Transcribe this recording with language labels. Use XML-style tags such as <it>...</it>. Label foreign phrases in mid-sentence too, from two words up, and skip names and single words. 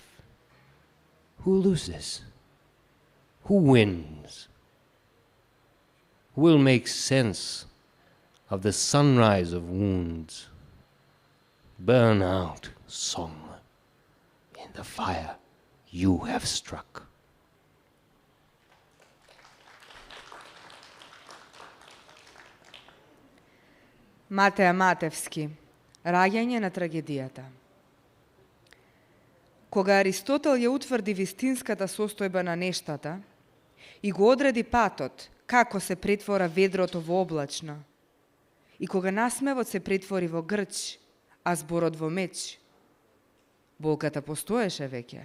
<en>Who loses? Who wins? Who will make sense of the sunrise of wounds? Burn out, song, in the fire you have struck.</en> <mk>Матеја Матевски, раѓање на трагедијата. Кога Аристотел ја утврди вистинската состојба на нештата и го одреди патот како се претвора ведрото во облачно, и кога насмевот се претвори во грч, а зборот во меч, болката постоеше веќе.</mk>